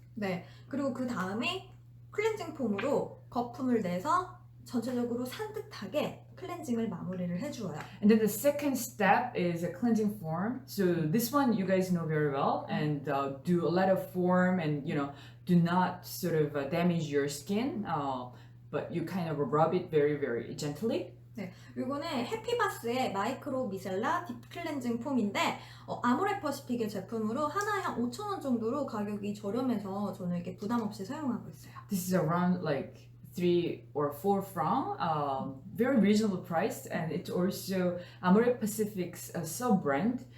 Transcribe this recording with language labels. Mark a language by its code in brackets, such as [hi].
[ko] 네, 그리고 그 다음에 클렌징 폼으로 거품을 내서 전체적으로 산뜻하게 클렌징을 마무리를 해주어요. [en] And then the second step is a cleansing foam. So this one you guys know very well, and do a lot of foam, and do not sort of damage your skin, but you kind of rub it very very gently. [ko] 네, 이거는 해피바스의 마이크로 미셀라 딥 클렌징 폼인데 아모레퍼시픽의 제품으로 하나에 한 5,000원 정도로 가격이 저렴해서 저는 이렇게 부담 없이 사용하고 있어요. [en] This is around like 3 or 4 francs, very reasonable price, and it's also Amore Pacific's sub-brand.